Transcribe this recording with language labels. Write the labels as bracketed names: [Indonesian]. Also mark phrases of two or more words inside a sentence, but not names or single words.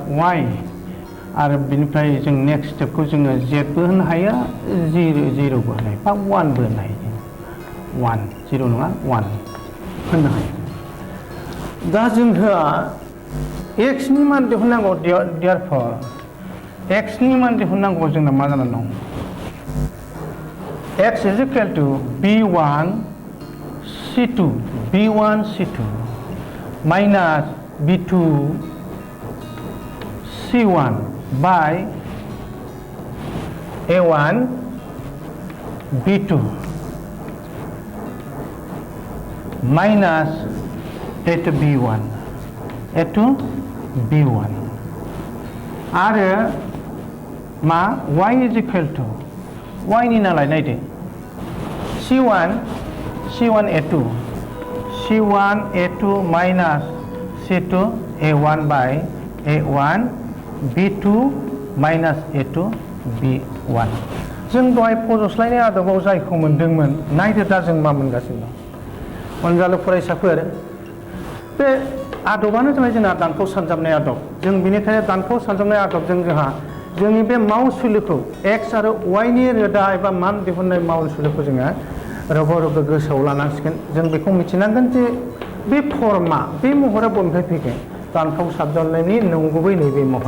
[Bodo] y आरो बिनिफ्राय जों नेक्स्ट स्टेपखौ जोङो z बो होनो हायो 0 बो होनो हायो बा 1 बो होनो हायो 1 0 नङा 1 होनो हायो दा जोंहा x नि मान दिहुननांगौ therefore x नि मान दिहुननांगौ जोंना मा जानानै दं [English] x is equal to b1 c2 minus b2 c1 by a1 b2 minus a2 b1 [Bodo] आरो मा [English] y is equal to y [Bodo] नि नालाय नायदो [English] c1 a2 minus c2 a1 by a1 b2 minus a2 b1 [Bodo] जों दहाय फज'स्लायनाय आदबाव जायखौ मोनदोंमोन नायदो दा जों मा मोनगासिनो दं अनजालु फरायसाफोर बे आदबानो जाबाय जोंना दानखौ सानजाबनाय आदब जों बेनिखायनो दानखौ सानजाबनाय आदबजों जोंहा जोंनि बे मावसुलुखौ एक्स आरो वाइनि रोदा एबा मान दिहुननाय मावसुलुखौ जोङो रग' रग' गोसोआव लानांसिगोन जों बेखौ मिथिनांगोन जे बे फर्मा बे महरा बबेनिफ्राय फैगोन दानखौ सानजाबनायनि नंगुबै नैबे